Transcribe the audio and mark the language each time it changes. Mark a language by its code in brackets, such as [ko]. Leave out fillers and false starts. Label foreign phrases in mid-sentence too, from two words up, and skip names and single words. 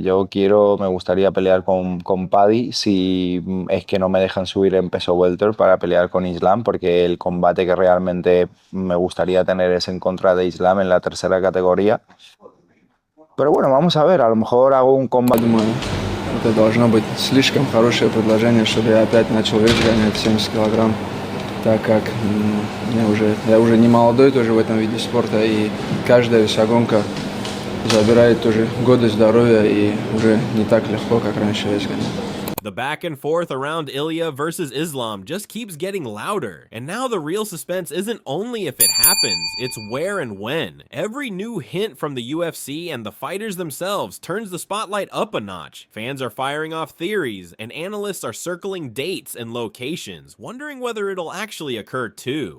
[es] Me gustaría pelear con Paddy si es que no me dejan subir en peso welter para pelear con Islam, porque el combate que realmente me gustaría tener es en contra de Islam en la tercera categoría. Pero bueno, vamos a ver, a lo mejor hago un combate. [ru] Думаю, это должно быть слишком хорошее предложение, чтобы я опять начал вес гонять 70 килограмм, так как я уже не молодой тоже в этом виде спорта, и каждая весогонка забирает тоже годы здоровья, и уже не так легко, как раньше вес гонять. [en] The back and forth around Ilia versus Islam just keeps getting louder. And now the real suspense isn't only if it happens, it's where and when. Every new hint from the UFC and the fighters themselves turns the spotlight up a notch. Fans are firing off theories, and analysts are circling dates and locations, wondering whether it'll actually occur too.